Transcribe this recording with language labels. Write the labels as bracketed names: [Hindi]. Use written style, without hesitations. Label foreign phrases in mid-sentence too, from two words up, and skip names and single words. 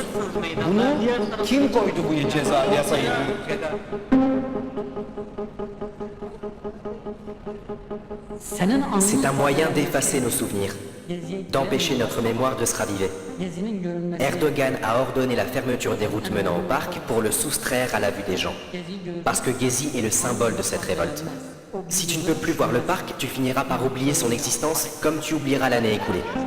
[Turkish] Bunu kim koydu bu ceza yasayı bu ülkede? [French] C'est un moyen d'effacer nos souvenirs, d'empêcher notre mémoire de se raviver. Erdogan a ordonné la fermeture des routes menant au parc pour le soustraire à la vue des gens. Parce que Gezi est le symbole de cette révolte. Si tu ne peux plus voir le parc, tu finiras par oublier son existence comme tu oublieras l'année écoulée.